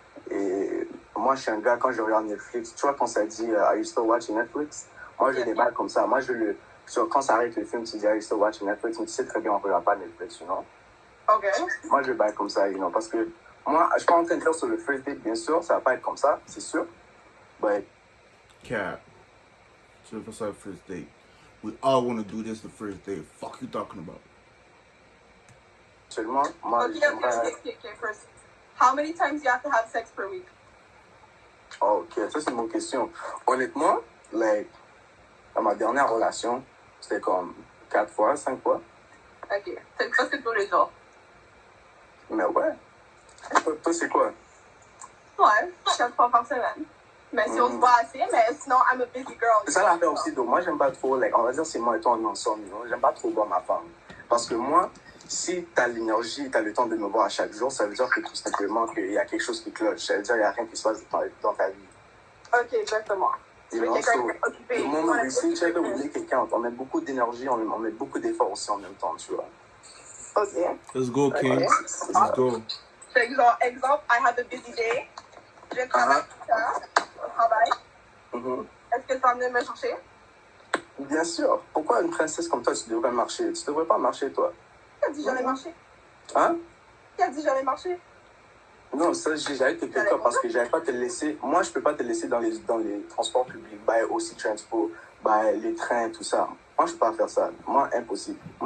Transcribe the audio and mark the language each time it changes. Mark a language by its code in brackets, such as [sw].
[fr] Et moi, je suis un gars, quand je regarde Netflix, tu vois, quand ça dit [en] Are you still watching Netflix? [fr] Moi, je déballe comme ça. Moi, quand ça arrête le film, tu dis [en] Are you still watching Netflix? [fr] Mais tu sais très bien, on ne regarde pas Netflix, you know? Ok. Moi, je baille comme ça, you know, parce que moi, je suis pas en train de faire sur le first date, bien sûr, ça va pas être comme ça, c'est sûr. [en] But Cap. So if it's our first date, we all want to do this the first date. Fuck you talking about? [fr] actuellement, moi, [en] Okay, first. How many times you have to have sex per week? [fr] Oh, ok, ça c'est une bonne question. Honnêtement, like, dans ma dernière relation, c'était comme 4 fois, 5 fois. Ok, c'est presque tous les jours. Mais ouais. Toi, c'est quoi? Ouais, 4 fois par semaine. Mais si on se voit assez, mais sinon, [en] I'm a busy girl. [fr] C'est ça l'affaire aussi, donc moi, j'aime pas trop, like, on va dire, c'est moi et toi, on est ensemble, you know? J'aime pas trop voir ma femme. Parce que moi, si t'as l'énergie, t'as le temps de me voir à chaque jour, ça veut dire que tout simplement, qu'il y a quelque chose qui cloche. Ça veut dire qu'il y a rien qui se passe dans ta vie. Ok, exactement. Tu veux quelqu'un qui est occupé. Le moment où ici, tu sais, vous voulez quelqu'un, on met beaucoup d'énergie, on met beaucoup d'efforts aussi en même temps, tu vois. Ok. [en] Let's go, King. Let's go. Exemple, I have a busy day. [fr] Je travaille au travail. Est-ce que tu vas venir me chercher? Bien sûr. Pourquoi une princesse comme toi, tu devrais marcher? Tu devrais pas marcher, toi. Qui a dit j'allais marcher? Hein? Qui a dit j'allais marcher? Non, ça, j'allais te pick up parce que j'allais pas te laisser. Moi, je peux pas te laisser dans les transports publics, bah, aussi transport, bah, les trains, tout ça. Moi, je peux pas faire ça. Moi, impossible.